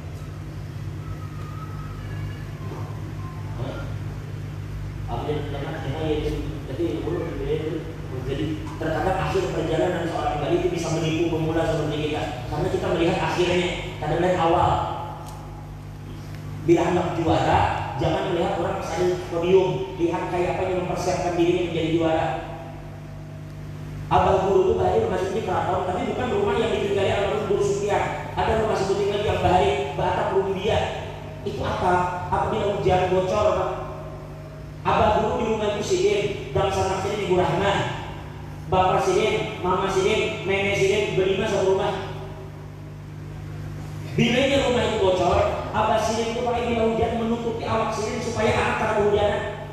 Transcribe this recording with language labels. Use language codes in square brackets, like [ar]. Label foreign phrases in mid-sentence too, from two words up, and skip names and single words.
[id] Jadi terkadang akhir perjalanan seorang pribadi itu bisa menipu pemula seperti kita, karena kita melihat akhirnya, kadang-kadang awal. Bila hendak juara, jangan melihat orang misalnya podium, lihat kayak apa yang mempersiapkan dirinya menjadi juara. [bjn] Abah Guru itu bahari rumah sebutnya keraton, tapi bukan rumah yang ditinggali almarhum Guru Sufyan. Ada rumah sebutnya lagi yang bahari batap Rumbia. [id] Itu apa? [bjn] Apabila hujan bocor, Pak. Abah guru di rumah itu sidin, dan sanak sidin Ibu Rahmah, bapak sidin, mama sidin, nenek sidin, berlima satu rumah. Bilanya rumah itu bocor, abah sidin itu pakai bila hujan menutupi awak sidin supaya anak tak kehujanan.